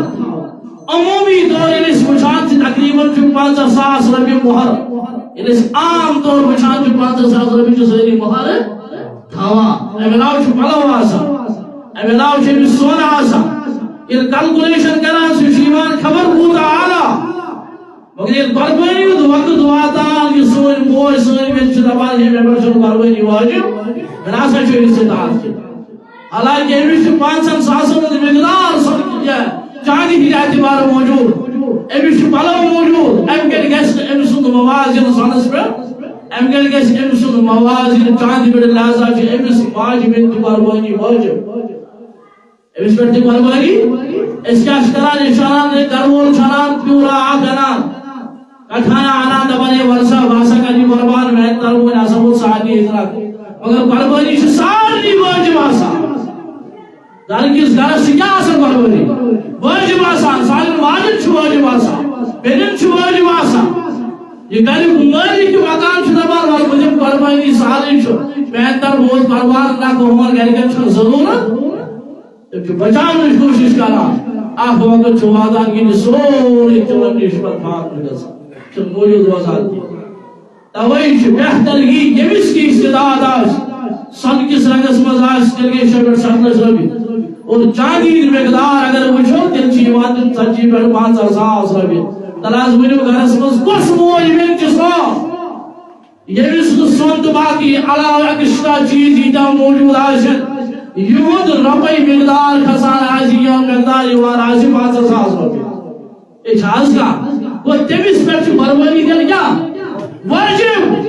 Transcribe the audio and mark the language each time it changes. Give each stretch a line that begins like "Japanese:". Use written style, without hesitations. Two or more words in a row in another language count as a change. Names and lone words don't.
Kashmiri: عموٗمی طور ییٚلہِ أسۍ وٕچھان چھِ تقریٖباً چھُ 50 ساس رۄپیہِ مہر ییٚلہِ أسۍ عام طور وٕچھان چھِ 50 ساس رۄپیہِ چھِ سٲری مہر تھاوان امہِ علاوٕ چھُ پلو آسان امہِ علاوٕ چھُ أمِس سۄن آسان ییٚلہِ کلکولیشن کران سُہ چھُ یِوان خبر کوٗتاہ اعلیٰ مگر ییٚلہِ قربٲنی ہُنٛد وقت واتان یہِ سٲنۍ موج سٲنۍ بیٚنہِ چھِ دپان ہے مےٚ پٮ۪ٹھ چھُنہٕ قربٲنی واجب مےٚ نسا چھُ استطاعت حالانکہِ أمِس چھُ 5 ساسن ہُنٛد مقدار چاندی ہی اعتبار موجود امس پلو موجود ام گل گژھِ أمۍ سُنٛد موازن سۄنس پٮ۪ٹھ ام گل گژھِ أمۍ سُنٛد موازن چاندی پٮ۪ٹھ لہذا چھِ أمِس ماجہِ ہٕنٛز تہِ قۄربٲنی واجب أمِس پٮ۪ٹھ تہِ قۄربٲنی أسۍ کیٛاہ چھِ کران أسۍ چھِ انان گرٕ وول چھُ انان پیوٗرا اکھ انان کٹھانا انان دپان ہے ورسا بہٕ ہسا کرٕ یہِ قۄربان میانہِ طرفہٕ وۄنۍ ہسا ووت سارنٕے اطلاق مگر قۄربٲنی چھِ سارنٕے واجب آسان گھر کس گھرس سے کیا آسان قربانی واجب آسان سارن واجب چھُ واجب آسان بیٚنٮ۪ن چھُ واجب آسان یہ گھر مٲلِک مکان چھُ دپان وَلہٕ بہٕ دِمہٕ قۄربٲنی سہلٕے چھُ میانہِ طرفہٕ ووت قۄربان نہ ہُمن گرِکٮ۪ن چھُنہٕ ضروٗرت تِم چھِ بچاونٕچ کوٗشش کران اکھ وقت چھُ واتان ییٚلہِ سورُے تِمن نِش پتہٕ فاقہٕ گژھان چھُنہٕ موٗجوٗد روزان کینٛہہ توے چھُ بہتر یی ییٚمِس تہِ استعداد آسہِ سۄنہٕ کِس رنگس منٛز آسہِ تیٚلہِ گٔے 60 لچھ رۄپیہِ اور چاندی مقدار اگر وچھو تیل چھ یوان 40 پٮ۪ٹھ 50,000 رۄپیہِ تل حظ ؤنِو گرس منٛز کُس موج بیٚنہِ چھِ سۄ ییٚمِس نہٕ سۄن تہٕ باقٕے علاوٕ ایکسٹرا چیٖز ییٖتیٛاہ موٗجوٗد آسن یِہُنٛد رۄپے مقدار کھسان آسہِ یا مقدار یِوان آسہِ 50,000 رۄپیہِ یہِ چھِ حظ کانٛہہ گوٚو تٔمِس پٮ۪ٹھ چھِ قۄربٲنی دِنۍ کیٛاہ واجب